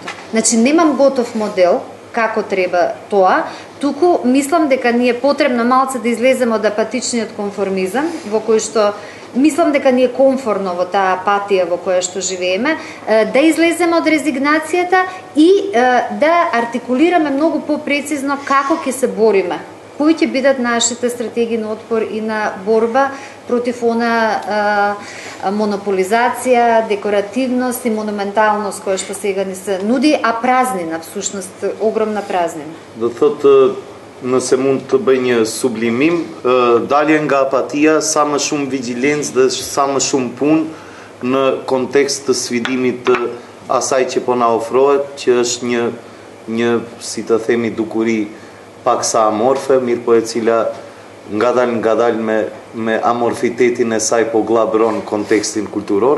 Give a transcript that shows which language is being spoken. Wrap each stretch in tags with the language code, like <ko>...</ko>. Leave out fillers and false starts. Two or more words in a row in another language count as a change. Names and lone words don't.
<mk>Значи, немам готов модел како треба тоа, туку мислам дека ни е потребно малце да излеземе од апатичниот конформизам, во кој што мислам дека ни е комфорно во таа апатија во која што живееме, да излеземе од резигнацијата и да артикулираме многу попрецизно како ќе се бориме. Кои ќе бидат нашите стратегии на отпор и на борба против она монополизација, декоративност и монументалност која што сега ни се нуди, а празнина, всушност, огромна празнина.</mk> <sq>Do thotë, nëse mund të bëj një sublimim, dalje nga apatia, sa më shumë vigjilencë dhe sa më shumë punë në kontekst të sfidimit të asaj që po na ofrohet, që është një si të themi dukuri pak sa amorfe, mirë po e cila ngadal me amorfitetin e saj po glabron kontekstin kulturor.</sq>